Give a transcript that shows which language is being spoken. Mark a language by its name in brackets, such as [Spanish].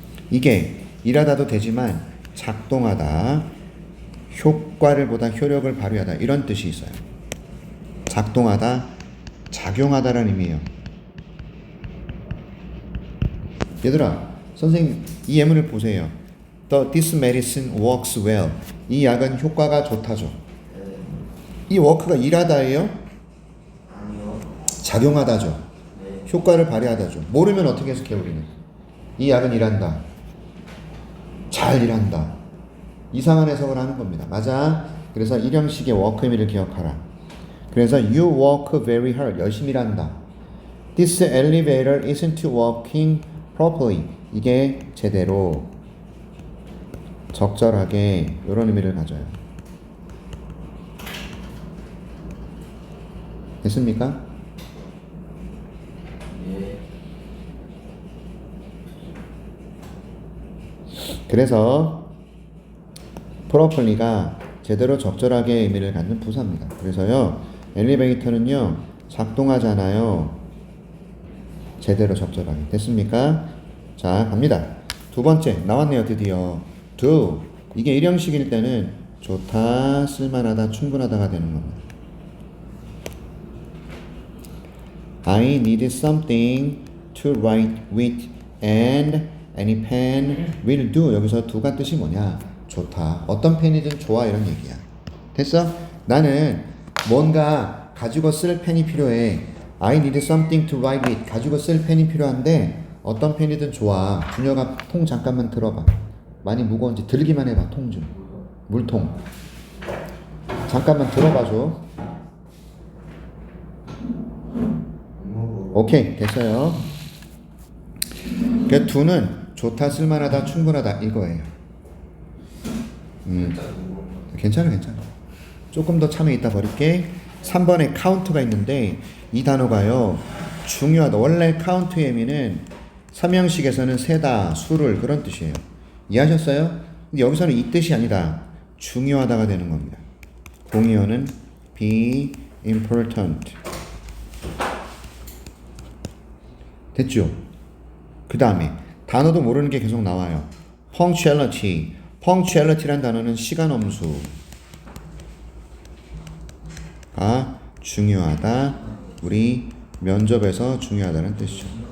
[Korean] 이게 일하다도 되지만 작동하다, 효과를 보다 효력을 발휘하다 이런 뜻이 있어요. 작동하다, 작용하다라는 의미예요. 얘들아, 선생님 이 예문을 보세요. [English] This medicine works well. [Korean] 이 약은 효과가 좋다죠. 네. 이 work가 일하다예요? 아니요. 작용하다죠. 네. 효과를 발휘하다죠. 모르면 어떻게 해석해 우리는? 이 약은 일한다. 잘 일한다. 이상한 해석을 하는 겁니다. 맞아. 그래서 일형식의 work 의미를 기억하라. 그래서 [English] you work very hard. [Korean] 열심히 일한다. [English] This elevator isn't working properly. [Korean] 이게 제대로 적절하게 이런 의미를 가져요. 됐습니까? 예. 그래서 properly가 제대로 적절하게 의미를 갖는 부사입니다. 그래서요, 엘리베이터는요, 작동하잖아요. 제대로 적절하게. 됐습니까? 자, 갑니다. 두 번째, 나왔네요, 드디어. do. 이게 일형식일 때는 좋다, 쓸만하다, 충분하다가 되는 겁니다. [English] I need something to write with and any pen will do. [Korean] 여기서 do가 뜻이 뭐냐? 좋다. 어떤 펜이든 좋아 이런 얘기야. 됐어? 나는 뭔가 가지고 쓸 펜이 필요해. [English] I need something to write with. [Korean] 가지고 쓸 펜이 필요한데 어떤 펜이든 좋아. 준혁아 통 잠깐만 들어봐. 많이 무거운지 들기만 해봐. 통 좀. 물통. 잠깐만 들어봐줘. 오케이 됐어요. 그 do는 좋다, 쓸만하다, 충분하다 이거예요. 괜찮아. 조금 더 참여 있다 버릴게. 3번에 카운트가 있는데 이 단어가요 중요하다. 원래 카운트의 의미는 삼형식에서는 세다, 수를 그런 뜻이에요. 이해하셨어요? 근데 여기서는 이 뜻이 아니다. 중요하다가 되는 겁니다. 공이어는 be important. 됐죠? 그 다음에 단어도 모르는 게 계속 나와요. punctuality. punctuality란 단어는 시간 엄수가 중요하다. 우리 면접에서 중요하다는 뜻이죠.